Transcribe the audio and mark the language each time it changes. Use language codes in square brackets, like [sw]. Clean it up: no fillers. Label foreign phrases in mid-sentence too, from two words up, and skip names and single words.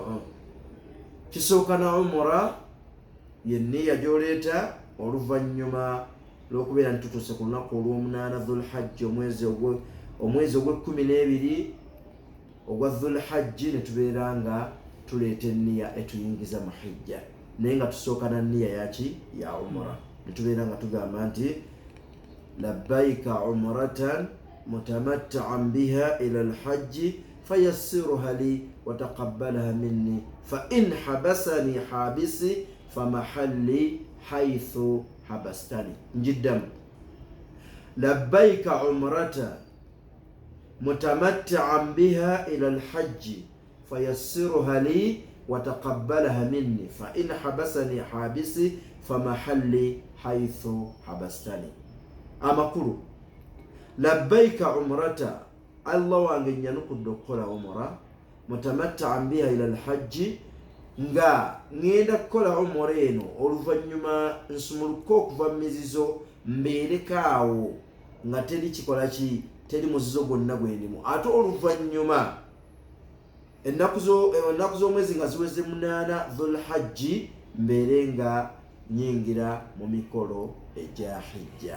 [lg] Kisooka na umra, yenniya gy'oleeta oluvannyuma lw'okubeera nti tutuuse ku lunaku olw'omunaana Dhulhajji, omwezi ogw'e12 ogwa Dhulhajji, ne tubeera nga tuleeta enniya etuyingiza mu hijja, naye nga tusooka na nniya yaki? Ya umra. Ne tubeera nga tugamba nti [ar] لبيك عمرة متمتعا بها إلى الحج فيسرها لي وتقبلها مني فإن حبسني حابس فمحلي حيث حبستني. Njiddamu لبيك عمرة متمتعا بها إلى الحج فيسرها لي وتقبلها مني فإن حبسني حابس فمحلي حيث حبستني. [lg] Amakulu [ar] لبيك عمرة, [lg] Allah wange nyanukudde okukola umra, [ar] متمتعا بها إلى الحج, [lg] nga ngenda kukola umra eno oluvannyuma nsumuluka okuva mu mizizo mbeerekaawo nga teri kikola ki? Teri muzizo gwonna gwendimu. Ate oluvannyuma ennaku z'omwezi nga ziweze 8 Dhulhajji mbeere nga nyingira mu mikolo egya hijja.